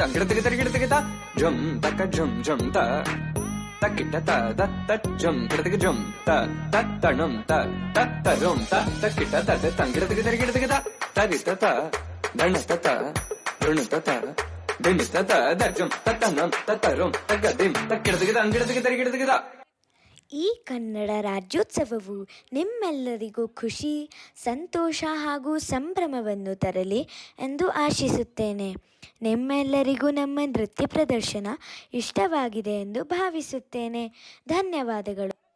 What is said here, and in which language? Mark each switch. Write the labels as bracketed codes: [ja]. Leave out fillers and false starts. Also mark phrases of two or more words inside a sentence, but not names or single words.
[kn] dang de de ta drum tak drum drum ta takita ta da ta drum de drum ta tanum ta rum ta takita ta de dang de ta tarita ta dhanata ta runata ta dinita ta da drum ta tanum ta rum ta gadim takita de dang de ta. ಈ ಕನ್ನಡ ರಾಜ್ಯೋತ್ಸವವು ನಿಮ್ಮೆಲ್ಲರಿಗೂ ಖುಷಿ, ಸಂತೋಷ ಹಾಗೂ ಸಂಭ್ರಮವನ್ನು ತರಲಿ ಎಂದು ಆಶಿಸುತ್ತೇನೆ. ನಿಮ್ಮೆಲ್ಲರಿಗೂ ನಮ್ಮ ನೃತ್ಯ ಪ್ರದರ್ಶನ ಇಷ್ಟವಾಗಿದೆ ಎಂದು ಭಾವಿಸುತ್ತೇನೆ. ಧನ್ಯವಾದಗಳು.